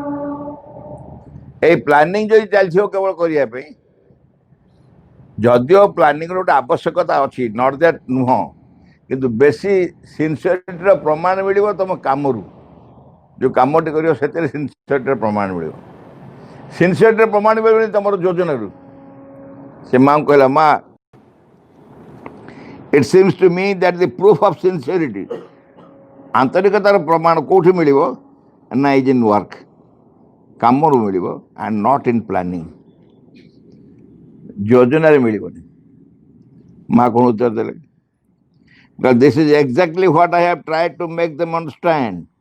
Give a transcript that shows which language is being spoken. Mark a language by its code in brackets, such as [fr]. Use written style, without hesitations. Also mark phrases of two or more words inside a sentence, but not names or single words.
[or] ଏଇ ପ୍ଲାନିଂ ଯଦି ଚାଲିଥିବ କେବଳ କରିବା ପାଇଁ, ଯଦିଓ ପ୍ଲାନିଂର ଗୋଟେ ଆବଶ୍ୟକତା ଅଛି, [en] not that [or] ନୁହଁ, କିନ୍ତୁ ବେଶୀ ସିନ୍ସିୟରିଟିର ପ୍ରମାଣ ମିଳିବ ତୁମ କାମରୁ। ଯେଉଁ କାମଟି କରିବ ସେଥିରେ ସିନ୍ସିୟରିଟିର ପ୍ରମାଣ ମିଳିବ। ସିନ୍ସିୟରିଟିର ପ୍ରମାଣ ମିଳିବନି ତୁମର ଯୋଜନାରୁ। ସେ ମାଆଙ୍କୁ କହିଲା, ମା [en] it seems to me that the proof of sincerity, [or] ଆନ୍ତରିକତାର ପ୍ରମାଣ କେଉଁଠି ମିଳିବ ନା, [en] is in work, [or] କାମରୁ ମିଳିବ, [en] and not in planning, [or] ଯୋଜନାରେ ମିଳିବନି। ମା କ'ଣ ଉତ୍ତର ଦେଲେ? [en] This is exactly what I have tried to make them understand.